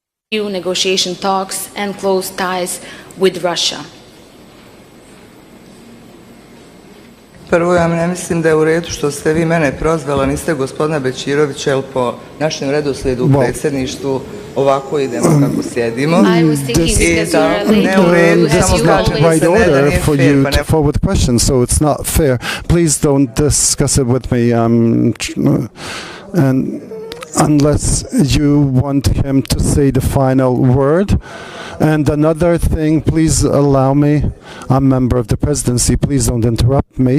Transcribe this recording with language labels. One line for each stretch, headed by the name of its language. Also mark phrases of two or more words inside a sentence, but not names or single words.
English: EU negotiation talks and close ties with Russia.
Bosnian: Prvo, ja ne mislim da je u redu što ste vi mene prozvala, niste gospodina Bećirovića, jer po našem redoslijedu u predsjedništvu ovako idemo kako sjedimo. Ne u redu, samo kažem da se ne da nije fair, pa ne...
English: forward question, so it's not fair. Please don't discuss it with me. And unless you want him to say the final word. And another thing, please allow me, I'm a member of the presidency, please don't interrupt me.